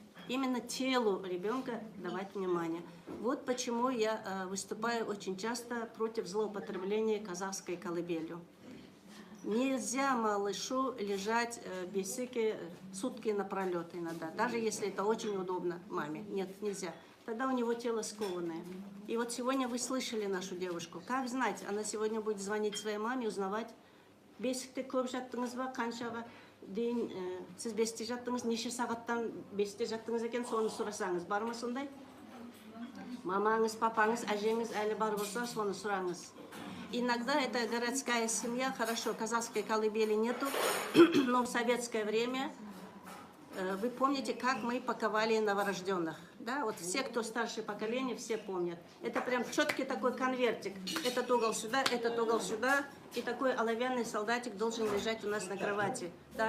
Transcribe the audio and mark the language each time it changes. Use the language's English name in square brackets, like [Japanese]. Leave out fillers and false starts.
[Russian] именно телу ребенка давать внимание. Вот почему я выступаю очень часто против злоупотребления казахской колыбелью. Нельзя малышу лежать в беседке сутки напролет иногда, даже если это очень удобно маме. Нет, нельзя. Тогда у него тело скованное. И вот сегодня вы слышали нашу девушку. Как знать, она сегодня будет звонить своей маме, узнавать, [Kazakh] бесікте көп жаттыңыз ба, қаншаға дейін сіз бесте жаттыңыз, неше сағаттан бесте жаттыңыз екен, соны сұрасаңыз. Бар ма сондай? Мамаңыз, папаңыз, әжеңіз әлі бар болса, соны сұраңыз. [Russian] Иногда это городская семья, хорошо, казахской колыбели нету, но в советское время вы помните, как мы паковали новорожденных. Да? Вот все, кто старшее поколение, все помнят. Это прям четкий такой конвертик. Этот угол сюда, и такой оловянный солдатик должен лежать у нас на кровати. Да?